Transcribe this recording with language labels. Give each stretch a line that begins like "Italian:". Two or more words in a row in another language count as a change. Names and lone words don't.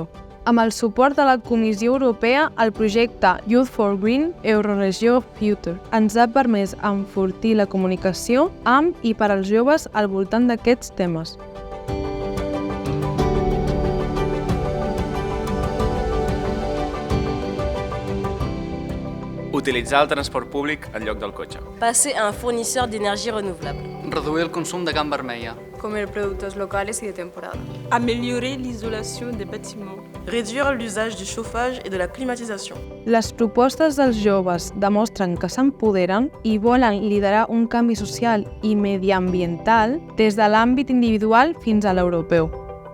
Catalan: Amb el suport de la Comissió Europea, el projecte Youth for Green Euroregió Future ens ha permès enfortir la comunicació amb i per als joves al voltant d'aquests temes. Utilitzar el transport públic en lloc del cotxe.
French: Passer a un fournisseur d'énergie renouvelable.
Catalan: Reduir el consum de carn vermella.
Spanish: Comer productos locales y de temporada.
French: Améliorer l'isolation des bâtiments. Réduire l'usage du chauffage et de la climatisation.
Catalan: Les propostes dels joves demostren que s'empoderen i volen liderar un canvi social i mediambiental des de l'àmbit individual fins a l'europeu.